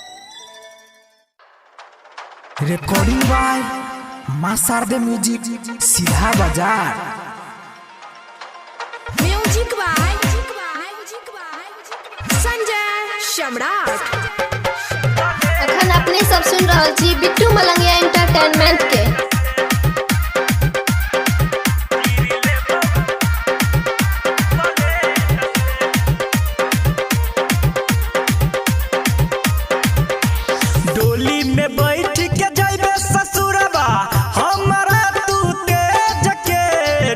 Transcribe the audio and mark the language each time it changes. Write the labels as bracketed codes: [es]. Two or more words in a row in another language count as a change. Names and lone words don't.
[en] recording by मां शारदे म्यूजिक, सीधा बाजार। music by संजय सम्राट। [mai] अखन अपने सब सुन रहा छी बिट्टू मलंगिया इंटरटेनमेंट के। डोली में बैठ के जाइबे ससुरबा हमरा तू तेज के।